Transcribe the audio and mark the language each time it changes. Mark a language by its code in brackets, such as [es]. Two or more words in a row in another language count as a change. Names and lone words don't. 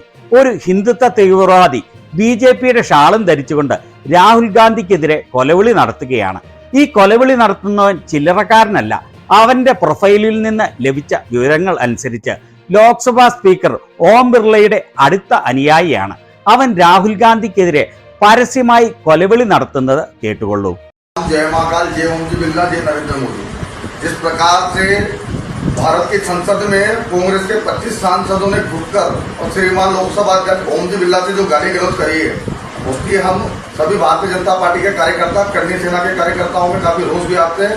[ml] ഒരു ഹിന്ദുത്വ തീവ്രവാദി BJPയുടെ ഷാളും ധരിച്ചുകൊണ്ട് രാഹുൽ ഗാന്ധിക്കെതിരെ കൊലവിളി നടത്തുകയാണ്. ഈ കൊലവിളി നടത്തുന്നവൻ ചില്ലറക്കാരനല്ല. അവന്റെ പ്രൊഫൈലിൽ നിന്ന് ലഭിച്ച വിവരങ്ങൾ അനുസരിച്ച് ലോക്സഭാ സ്പീക്കർ ഓം ബിർളയുടെ അടുത്ത അനുയായിയാണ്. അവൻ രാഹുൽ ഗാന്ധിക്കെതിരെ പരസ്യമായി കൊലവിളി നടത്തുന്നത് കേട്ടുകൊള്ളൂ. [hi] जय महाकाल, जय ओम जी बिरला, जय नरेंद्र मोदी। जिस प्रकार से भारत की संसद में कांग्रेस के 25 सांसदों ने घुटकर और श्रीमान लोकसभा अध्यक्ष ओम जी बिरला से जो गाली गलौज करी है, उसकी हम सभी भारतीय जनता पार्टी के कार्यकर्ता, करनी सेना के कार्यकर्ताओं में काफी रोष भी आते हैं।